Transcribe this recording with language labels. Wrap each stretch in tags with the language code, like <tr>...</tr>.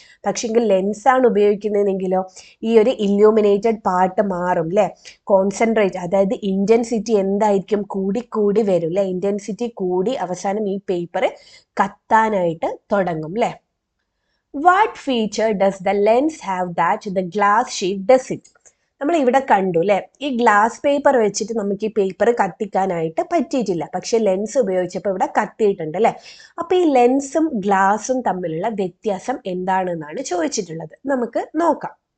<ml>പക്ഷെങ്കിൽ ലെൻസാണ് ഉപയോഗിക്കുന്നതെങ്കിലോ ഈ ഒരു ഇല്യൂമിനേറ്റഡ് പാർട്ട് മാറും അല്ലേ. കോൺസെൻട്രേറ്റ്, അതായത് ഇൻറ്റൻസിറ്റി എന്തായിരിക്കും, കൂടി വരും അല്ലേ. ഇൻറ്റൻസിറ്റി കൂടി അവസാനം ഈ പേപ്പർ കത്താനായിട്ട് തുടങ്ങും അല്ലേ.</ml> <en>What feature does the lens have that the glass sheet doesn't?</en> <ml>നമ്മൾ ഇവിടെ കണ്ടു അല്ലേ, ഈ ഗ്ലാസ് പേപ്പർ വെച്ചിട്ട് നമുക്ക് ഈ പേപ്പർ കത്തിക്കാനായിട്ട് പറ്റിയിട്ടില്ല, പക്ഷെ ലെൻസ് ഉപയോഗിച്ചപ്പോൾ ഇവിടെ കത്തിയിട്ടുണ്ട് അല്ലേ. അപ്പോൾ ഈ ലെൻസും ഗ്ലാസും തമ്മിലുള്ള വ്യത്യാസം എന്താണെന്നാണ് ചോദിച്ചിട്ടുള്ളത്. നമുക്ക് നോക്കാം.</ml>